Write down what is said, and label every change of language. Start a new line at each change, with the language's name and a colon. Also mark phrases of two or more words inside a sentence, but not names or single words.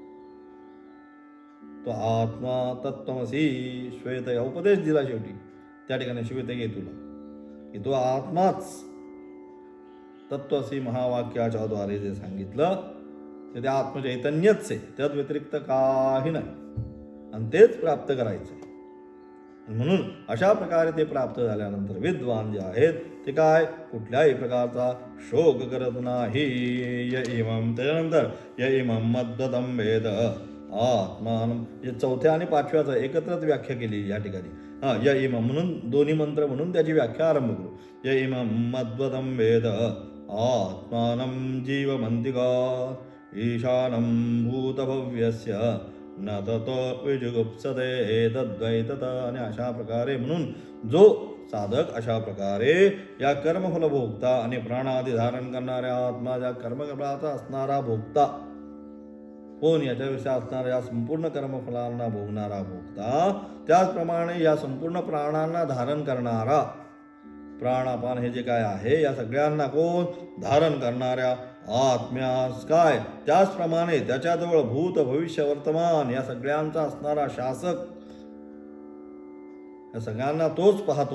Marathi: तो आत्मा तत्त्वमसि श्वेत या उपदेश दिला शेवटी त्या ठिकाणी श्वेतकेतुला की तो आत्माच तत्त्वसी महावाक्याच्या द्वारे जे सांगितलं ते आत्मचैतन्यच आहे, त्यात व्यतिरिक्त काही नाही आणि तेच प्राप्त करायचं. म्हणून अशा प्रकारे ते प्राप्त झाल्यानंतर विद्वान जे आहेत ते काय कुठल्याही प्रकारचा शोक करत नाही.
Sanskrit: य इमं त्याच्यानंतर य इमं मद्गतं वेद आत्मानं,
Marathi: हे चौथ्या आणि पाचव्याचं एकत्रच व्याख्या केली या ठिकाणी.
Sanskrit: य इमं
Marathi: म्हणून दोन्ही मंत्र म्हणून त्याची व्याख्या आरंभ करू.
Sanskrit: य इमं मद्गतं वेद आत्मानं जीवमन्तिका ईशानं भूतभव्यस्य न ततो विजुगुप्सते तद्वैतत.
Marathi: आणि अशा प्रकारे म्हणून जो साधक अशा प्रकारे या कर्मफल भोगता आणि प्राणादी धारण करणाऱ्या आत्माच्या कर्मफलाचा असणारा भोगता कोण, याच्याविषयी असणारा या संपूर्ण कर्मफलांना भोगणारा भोगता, त्याचप्रमाणे या संपूर्ण प्राणांना धारण करणारा प्राणापान हे जे काय आहे या सगळ्यांना कोण धारण करणाऱ्या आत्म्यास काय, त्याचप्रमाणे त्याच्याजवळ भूत भविष्य वर्तमान या सगळ्यांचा असणारा शासक, या सगळ्यांना तोच पाहतो.